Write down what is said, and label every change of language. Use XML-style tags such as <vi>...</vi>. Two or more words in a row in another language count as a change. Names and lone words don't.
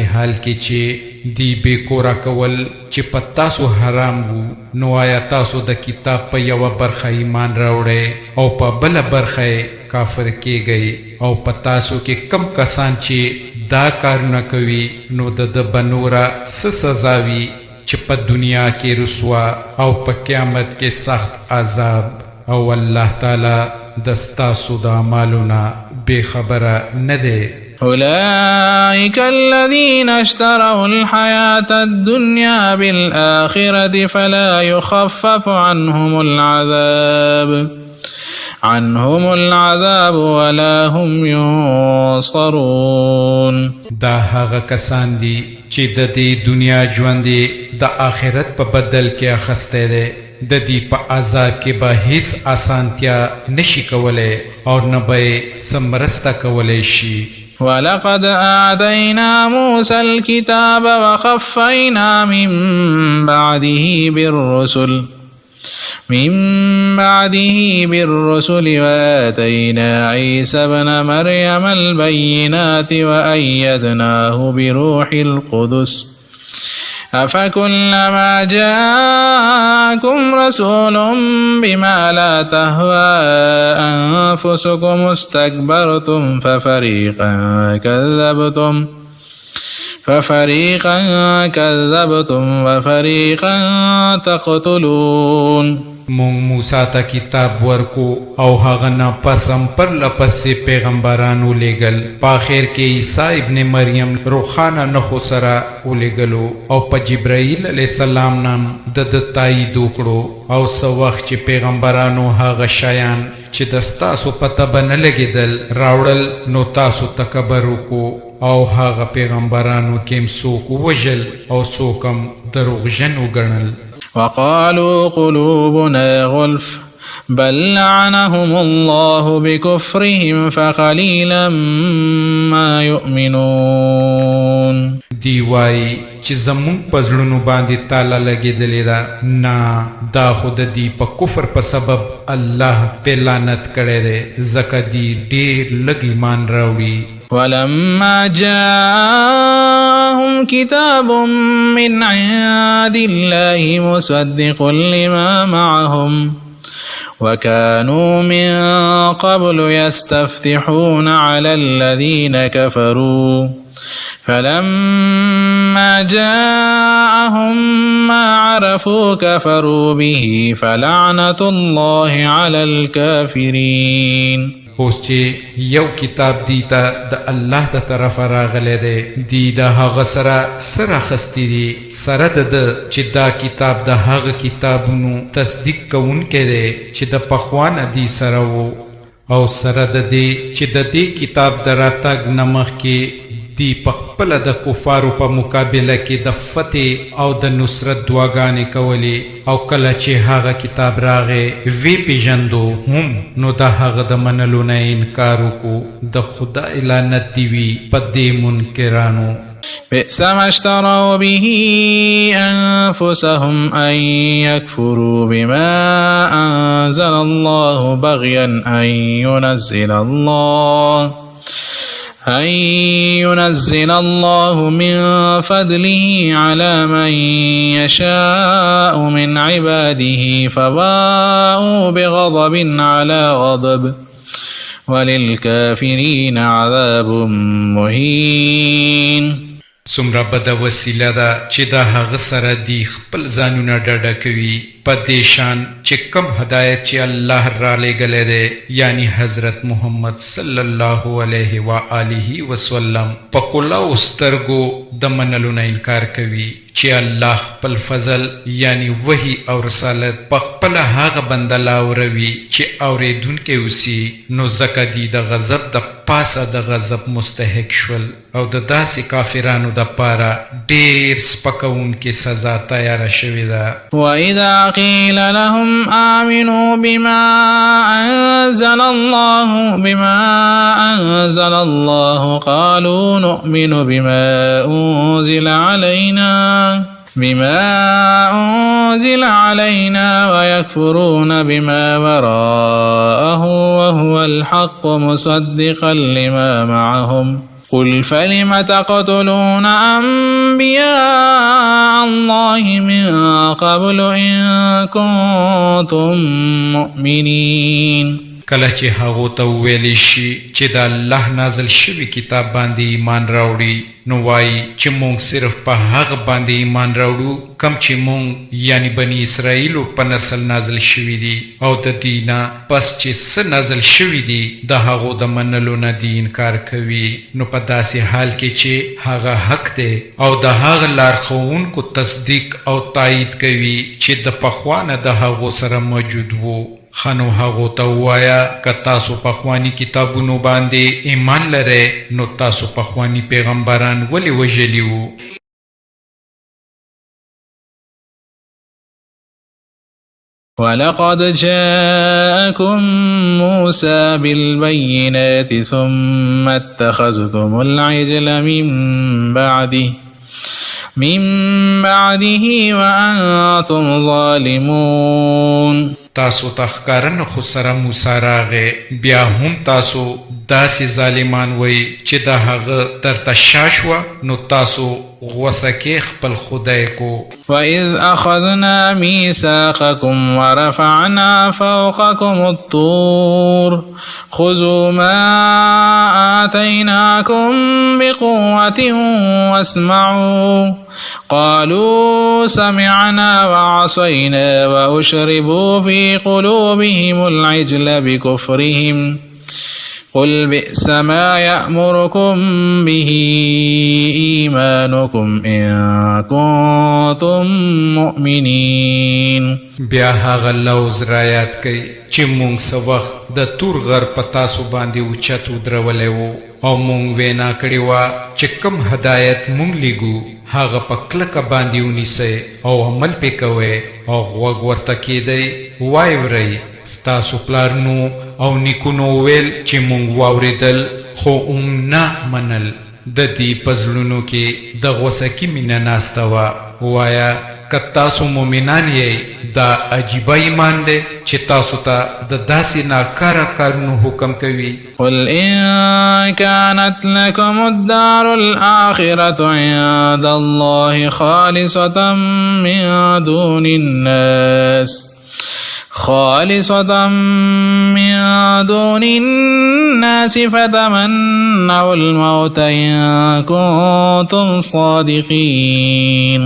<ps>حال کې چې دی بې کوره کول چې په تاسو حرام وو نو آیا تاسو د کتاب په یوه برخه ایمان راوړئ او په بله برخه یې کافر کیږئ او په تاسو کې کم کسان چې دا کارونه کوي نو د ده به نوره څه سزا وي چې په دنیا کې رسوا او په قیامت کې سخت عذاب او الله تعالی د ستاسو د اعمالونه بې خبره نه دی.</ps> <ar>أولئك الذين اشتروا الحياة الدنيا بالآخرة فلا يخفف عنهم العذاب ولا هم ينصرون.</ar> <ps>دا هغه کسان دي چې د دې دنیا ژوند د آخرت په بدل کې اخیستی دی د دې په عذاب کې به هیڅ اسانتیا نشي کولی او نه به یې څه مرسته کولی شي.</ps> <ar>ولقد آتينا موسى الكتاب وقفينا من بعده بالرسل وآتينا عيسى ابن مريم البينات وأيدناه بروح القدس أفكلما جاءكم رسول بما لا تهوى أنفسكم استكبرتم ففريقا كذبتم وفريقا تقتلون.</ar> <ps>مونږ موسی ته کتاب ورکو او هغه نه پس هم پرله پسې پیغمبران ولیږل په آخر کې عیسی ابن مریم روښانه نښو سره ولیږلو او په جبرائیل</ps> <ar>علیه السلام</ar> <ps>نام د ده تایید وکړو او څه وخت چې پیغمبرانو هغه شیان چې د ستاسو پته به نه لګېدل راوړل نو تاسو تکبر وکړو او هغه پیغمبرانو کې هم څوک ووژل او څوک هم دروغجن وګڼل.</ps> <ar>وقالوا قلوبنا غلف بل لعنهم الله بكفرهم فقليلا ما يؤمنون.</ar> <ps>دی وای چې زمونږ په زړونو باندې تاله لګېدلې ده نه دا خو د دې په کفر په سبب الله پې لعنت کړی دی ځکه دی ډېر لږ ایمان راوړي.</ps> <ar>ولما جاءهم كتاب من عند الله مصدق لما معهم وكانوا من قبل يستفتحون على الذين كفروا فلما جاءهم ما عرفوا كفروا به فلعنة الله على الكافرين.</ar> <ps>اوس چې یو کتاب دی ته د الله د طرفه راغلی دی دی د هغه سره سره اخیستی دي سره د ده چې دا کتاب د هغه کتابونو تصدیق کوونکی دی چې د پخوا نه دی سره و او سره د دې چې د دې کتاب د راتګ نه مخکې دی په خپله د کفارو په مقابله کې د فتح او د نصرت دعاګانې کولې او کله چې هغه کتاب راغی وی پیژندو هم نو د هغه د منلو نه انکار وکړو د خدای لعنت دې وي په دې منکرانو.</ps> <ar>بئس ما اشتروا به أنفسهم أن يكفروا بما أنزل الله بغيا أن ينزل الله من فضله على من يشاء من عباده فباءوا بغضب على غضب وللكافرين عذاب مهين.</ar> <ps>څومره بده وسیله ده چې د هغه سره دی خپل ځانونه ډاډه کوي په دې شان چې کم هدایت چې الله را لېږلی دی یعنی حضرت محمد</ps> <ar>صلی الله علیه و آله وسلم</ar> <ps>په کلاو سترګو د منلو نه انکار کوي چې الله خپل فضل یعنی وحی او رسالت په خپله هغه بنده لاوروي چې اورېدونکی اوسي نو ځکه دی د غضب د پاسه د غضب مستحق شول او د داسې کافرانو دپاره ډېر سپکوونکې سزا تیاره شوې ده.</ps> <ar>وَإِذَا قيل لهم آمنوا بما أنزل الله قالوا نؤمن بما أنزل علينا ويكفرون بما وراءه وهو الحق مصدقا لما معهم قل فلم تقتلون أنبياء الله من قبل إن كنتم مؤمنين.</ar> <ps>کله چې هغو ته وویلی شي چې د الله نازل شوي کتاب باندې ایمان راوړي نو وایي چې مونږ صرف په هغه باندې ایمان راوړو کم چې مونږ یعنی بني اسرائیلو په نسل نازل شوي دي او د دینه پس چې څه نازل شوي دي د هغو د منلو نه دي انکار کوي نو په داسې حال کې چې هغه حق دی او د هغه لارښوونکو تصدیق او تایید کوي چې د پخوا نه د هغو سره موجود وو. خنو هغو ته ووایه که تاسو پخواني کتابونو باندې ایمان لرئ نو تاسو پخواني پیغمبران ولې وژلي وو؟</ps> <ar>ولقد جاءكم موسى بالبينات ثم اتخذتم العجل من بعده وأنتم ظالمون.</ar> <ps>تاسو تخکارن خو سره موسی راغی بیا هم تاسو داسې ظالمان وی چې د هغه درته شا شوه نو تاسو غوسه کې خپل خدای کو.</ps> <ar>وَإِذْ أَخَذْنَا مِيثَاقَكُمْ وَرَفَعْنَا فَوْقَكُمُ الطُّورَ خُذُوا مَا آتَيْنَاكُمْ بِقُوَّةٍ وَاسْمَعُوا قالوا سمعنا وعصينا وأشربوا في قلوبهم العجل بكفرهم قل بئس ما يأمركم به إيمانكم إن كنتم مؤمنين.</ar> <ps>بیا هغه لوز را یاد کړئ چې مونږ څه وخت د تور غر په تاسو باندې اوچت ودرولی وو او مونږ وینا کړې وه چې کوم هدایت مونږ لیږو هغه په کلکه باندې ونیسئ او عمل پې کوئ او غوږ ورته کیدئ وای ورئ ستاسو پلارنو او نیکونو ویل چې مونږ واورېدل خو نه منل د دې په زړونو کې د غوسکي مینه ناسته وه. ووایه که تاسو مؤمنان یې دا عجیبه ایمان دی چې تاسو ته د داسې ناکاره کارونو حکم کوي.</ps> <ar>قل إن كانت لكم الدار الآخرة عند الله خالصة من دون الناس فتمنوا الموت إن كنتم صادقين.</ar>